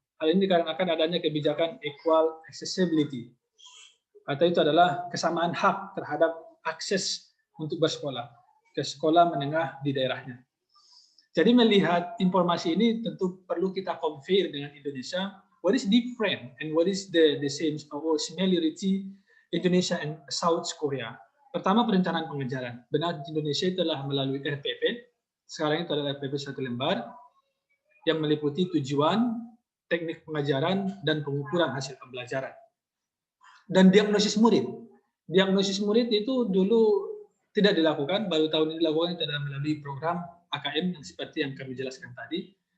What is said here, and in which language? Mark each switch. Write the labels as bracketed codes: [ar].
[id] Hal ini dikarenakan adanya kebijakan equal accessibility. Atau itu adalah kesamaan hak terhadap akses untuk bersekolah ke sekolah menengah di daerahnya. Jadi melihat informasi ini tentu perlu kita compare dengan Indonesia. [en] What is different and what is the same or similarity Indonesia and South Korea? [id] Pertama, perencanaan pengajaran. Benar, di Indonesia itu adalah melalui RPP. Sekarang itu adalah RPP 1 lembar yang meliputi tujuan, teknik pengajaran, dan pengukuran hasil pembelajaran. Dan diagnosis murid. Diagnosis murid itu dulu tidak dilakukan, baru tahun ini dilakukan, itu adalah melalui program AKM yang seperti yang kami jelaskan tadi.